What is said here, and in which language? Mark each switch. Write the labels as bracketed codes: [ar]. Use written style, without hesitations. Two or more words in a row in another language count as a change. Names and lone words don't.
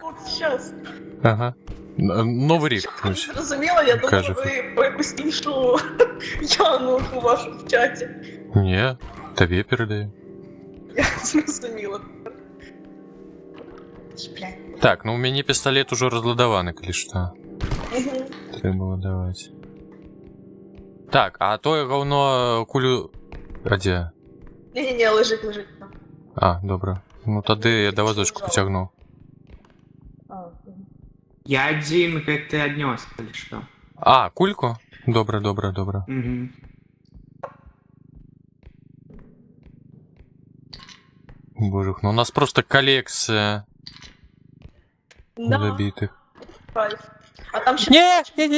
[ru] щас. [uk] Ага. Новий рік. Щоб ви зрозуміли, я думаю, Каже. ви по якусь іншу Яну у вашому чаті. Ні, тобі передаю. Я зрозуміла. Блядь. [be] Так, ну у мяне пістолет уже разладаваны, калі што. [uk] Угу. Треба було давати. Так, а тое говно кулю... [be] А дзе? [uk] Ні, лежить там. А, добре. Ну тады я до вазочку потягну. Я один, [be] гэта аднёс, калі што. [uk] А, кульку? Добре. Угу. [ru] Боже, ну у нас просто коллекция Да, забитых. [uk] кайф. А там ще Не.